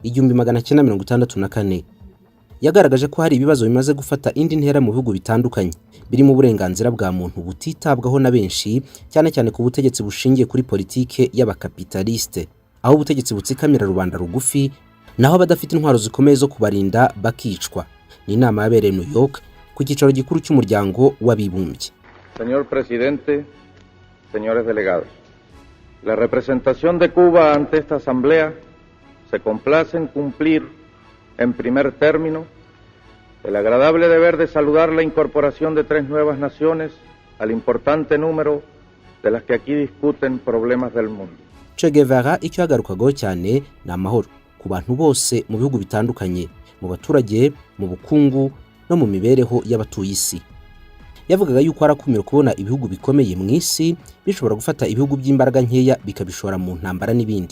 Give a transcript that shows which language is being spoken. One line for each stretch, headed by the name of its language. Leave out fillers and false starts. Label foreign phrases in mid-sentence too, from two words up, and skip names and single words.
Kinyarwanda: 1964, yagaragaje ko hari ibibazo bimaze gufata indi ntera mu bihugu bitandukanye birimo uburenganzira bwa muntu butitabwaho na benshi, cyane cyane ku butegetsi bushingiye kuri politike y'abakapitaliste, aho ubutegetsi butsikamira rubanda rugufi naho abadafite intwaro zikomeye zo kubarinda bakicwa. Ni inama yabereye New York ku cyicaro gikuru cy'umuryango w'abibumbye.
Spanish: Señor presidente, señores delegados, la representación de Cuba ante esta asamblea se complace en cumplir en primer término el agradable deber de saludar la incorporación de 3 nuevas naciones al importante número de las que aquí discuten problemas del mundo.
Kinyarwanda: Che Guevara icyo yagarukagaho cyane ni amahoro ku bantu bose mu bihugu bitandukanye, mu baturage, mu bukungu no mu mibereho y'abatuye isi. Yavugaga yuko arakumira kubona ibihugu bikomeye mu isi bishobora gufata ibihugu by'imbaraga nkeya bikabishora mu ntambara n'ibindi.